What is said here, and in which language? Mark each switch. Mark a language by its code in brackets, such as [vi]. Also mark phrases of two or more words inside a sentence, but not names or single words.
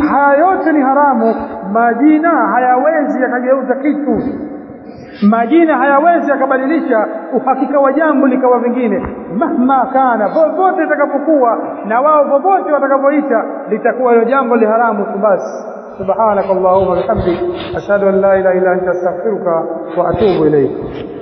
[sw] Haya yote ni haramu. Majina hayawezi yakageuza kitu, majina hayawezi yakabadilisha uhakika wa jambo likawa vingine. [ar] مهما كان, [sw] vovote itakapokuwa na wao vovote watakapoita, litakuwa hilo jambo li haramu tu basi. [ar] سبحانك اللهم وبحمدك، أشهد أن لا إله إلا أنت أستغفرك وأتوب إليك.